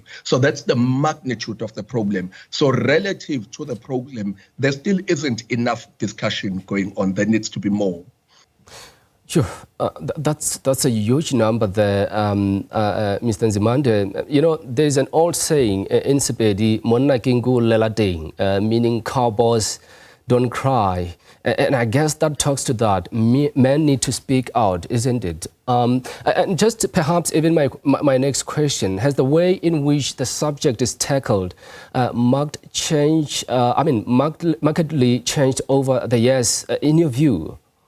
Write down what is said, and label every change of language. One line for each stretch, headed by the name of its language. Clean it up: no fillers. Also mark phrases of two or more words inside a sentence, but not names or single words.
English: So that's the magnitude of the problem. So relative to the problem, there still isn't enough discussion going on. There needs to be more. Sure, that's a huge number there, Mr. Nzimande. You know, there's an old saying in Sepedi,
Northern Sotho: "Monna kingu lela ding,"
English: meaning cowboys don't cry, and I guess that talks to that. Men need to speak out, isn't it? And just perhaps even my next question: has the way in which the subject is tackled markedly changed over the years, in your view?